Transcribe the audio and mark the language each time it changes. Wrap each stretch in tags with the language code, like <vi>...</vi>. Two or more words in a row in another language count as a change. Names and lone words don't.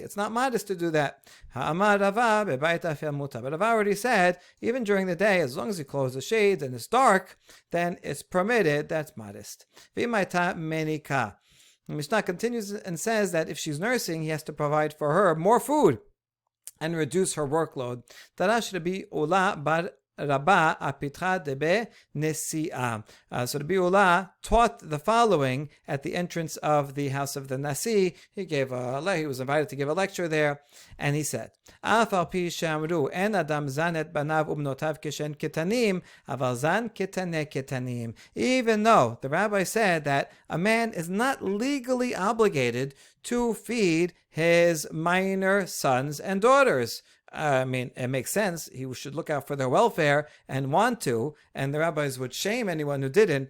<en>It's not modest to do that. But Rava already said, even during the day, as long as you close the shades and it's dark, then it's permitted. That's modest. The Mishnah continues and says that if she's nursing, he has to provide for her more food and reduce her workload.</en> <arc>דרש רבי עולא בר רבא אפיתחא דבי נשיאה.</arc> <en>So Rabbi Ula taught the following at the entrance of the house of the Nasi. He was invited to give a lecture there, and he said,</en> <he>"אף על פי שאמרו אין אדם זן את בניו ובנותיו כשהן קטנים אבל זן קטני קטנים."</he> <en>Even though the rabbi said that a man is not legally obligated to feed his minor sons and daughters. I mean, it makes sense. He should look out for their welfare and want to, and the rabbis would shame anyone who didn't.</en>